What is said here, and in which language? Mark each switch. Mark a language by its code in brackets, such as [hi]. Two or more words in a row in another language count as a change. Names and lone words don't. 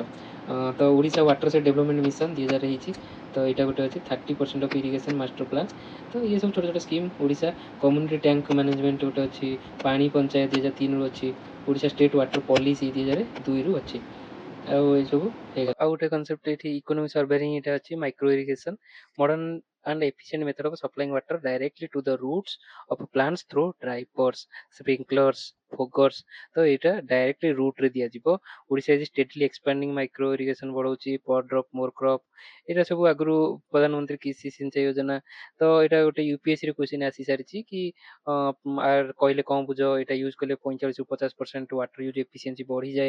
[or] ତ ଓଡ଼ିଶା ୱାଟର ସେଟ୍ ଡେଭଲପମେଣ୍ଟ ମିଶନ 2000 ହେଇଛି, ତ ଏଇଟା ଗୋଟେ ଅଛି 30% [en] of irrigation master plan. [or] ତ ଇଏ ସବୁ ଛୋଟ ଛୋଟ ସ୍କିମ୍। ଓଡ଼ିଶା କମ୍ୟୁନିଟି ଟ୍ୟାଙ୍କ ମ୍ୟାନେଜମେଣ୍ଟ ଗୋଟେ ଅଛି, ପାଣି ପଞ୍ଚାୟତ 2003ରୁ ଅଛି। ଓଡ଼ିଶା ଷ୍ଟେଟ୍ ୱାଟର ପଲିସି 2002ରୁ ଅଛି। ଆଉ ଏସବୁ ହେଇଗଲା। ଆଉ ଗୋଟେ [en] କନସେପ୍ଟ ଏଠି economic survey [or] ହିଁ ଏଇଟା ଅଛି, [en] micro irrigation, modern and efficient method of supplying water directly to the roots of plants through drivers, sprinklers, foggers। [or] ତ ଏଇଟା [en] directly root [or] ଦିଆଯିବ। [en] Odisha is steadily expanding micro irrigation [or] ବଢ଼ଉଛି, [en] per drop more crop, [or] ଏଇଟା ସବୁ ଆଗରୁ ପ୍ରଧାନମନ୍ତ୍ରୀ କୃଷି ସିଞ୍ଚାଇ ଯୋଜନା। ତ ଏଇଟା ଗୋଟେ UPSCରେ କ୍ୱେଶ୍ଚିନ୍ ଆସିସାରିଛି କି କହିଲେ କ'ଣ ବୁଝ, ଏଇଟା ୟୁଜ୍ କଲେ 45ରୁ 50% [en] water use efficiency [or] ବଢ଼ିଯାଏ।